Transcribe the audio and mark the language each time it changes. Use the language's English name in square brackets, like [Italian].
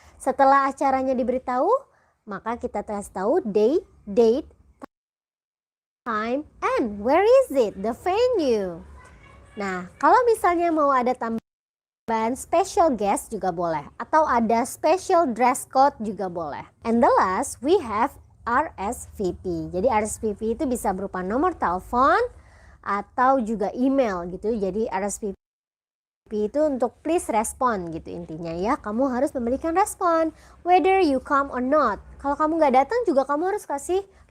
[English] Setelah acaranya diberitahu, maka kita kasih tahu date, time, and where is it, the venue. [Indonesian] Nah, kalau misalnya mau ada tambahan special guest juga boleh, atau ada special dress code juga boleh. [English] And the last, we have RSVP. [Indonesian] Jadi RSVP itu bisa berupa nomor telepon atau juga email gitu. Jadi RSVP itu untuk please respond gitu intinya ya. Kamu harus memberikan respon whether you come or not. Kalau kamu nggak datang juga kamu harus kasih